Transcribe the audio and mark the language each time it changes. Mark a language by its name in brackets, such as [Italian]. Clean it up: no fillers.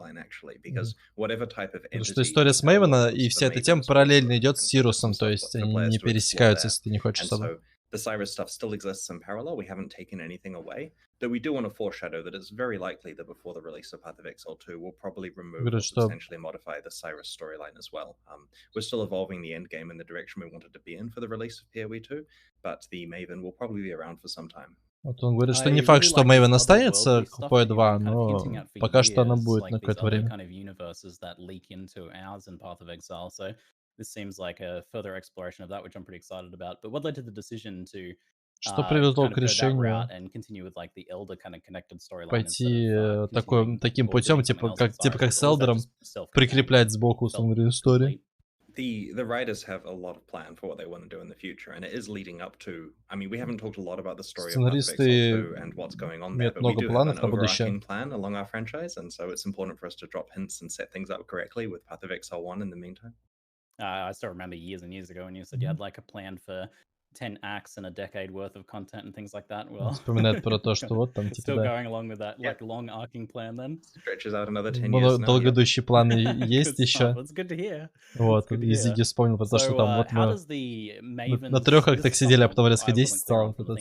[Russian] Что история с Maven и вся эта тема параллельно идет с Сирусом, то есть они не пересекаются, если ты не хочешь особо. [English] The Cyrus stuff still exists in parallel. We haven't taken anything away. Though we do want to foreshadow that it's very likely that before the release of Path of Exile 2, we'll probably remove or potentially modify the Cyrus storyline as well. We're still evolving the end game in the direction we wanted to be in for the release of PoE 2, but the Maven will probably be around for some time. [Russian] Вот он говорит, что не факт, что Maven останется к PoE 2, но пока что она будет на какое-то время. [English] This seems like a further exploration of that, which I'm pretty excited about. But what led to the decision to [Russian] что привело к решению пойти таким путем, типа как с Элдером, прикреплять сбоку саму историю? [English] The writers have a lot of plan for what they want to do in the future, and it is leading up to. I mean, we haven't talked a lot about the story of Path of Exile 2 and what's going on there, but we do have an overarching plan along our franchise, and so it's important for us to drop hints and set things up correctly with Path of Exile 1 in the meantime. I still remember years and years ago when you said you had like a plan for 10 acts and a decade worth of content and things like that. Well, [Russian] вспоминает про то, что вот там типа [English] still going along with that like long arcing plan then. Stretches out another 10 years now. [Russian] Долгодущие планы есть еще. [English] That's good to hear. [Russian] Вот, и Зиги вспомнил про то, что там вот мы на 3 актах сидели, а потом резко 10 стало.